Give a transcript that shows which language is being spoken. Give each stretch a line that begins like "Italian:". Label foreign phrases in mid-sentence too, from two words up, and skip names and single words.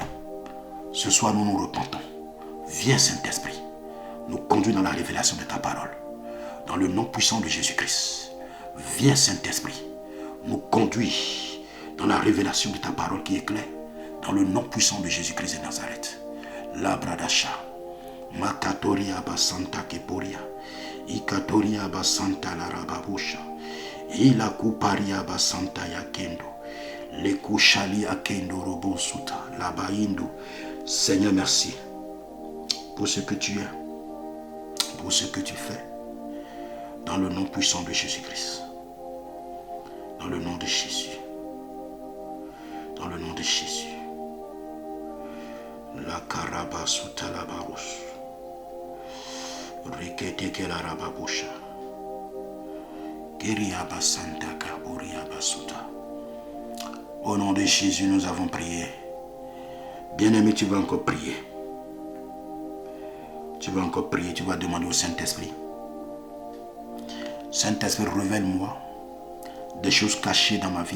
French: Ce soir, nous nous repentons. Viens, Saint-Esprit, nous conduis dans la révélation de ta parole. Dans le nom puissant de Jésus-Christ. Viens, Saint-Esprit, nous conduis dans la révélation de ta parole qui est claire. Dans le nom puissant de Jésus-Christ de Nazareth. Labradasha. Makatoria basanta keporia. Ikatoria basanta larababusha. Ila kuparia basanta yakendo. Le kushali akendo robosuta. Labaindo. Seigneur, merci pour ce que tu es, pour ce que tu fais, dans le nom puissant de Jésus-Christ. Dans le nom de Jésus. Dans le nom de Jésus. La karaba suta la barus. Rekete ke la rababusha. Keria basanta kaburia basuta. Au nom de Jésus, nous avons prié. Bien-aimé, tu vas encore prier. Tu vas encore prier, tu vas demander au Saint-Esprit. Saint-Esprit, révèle-moi des choses cachées dans ma vie.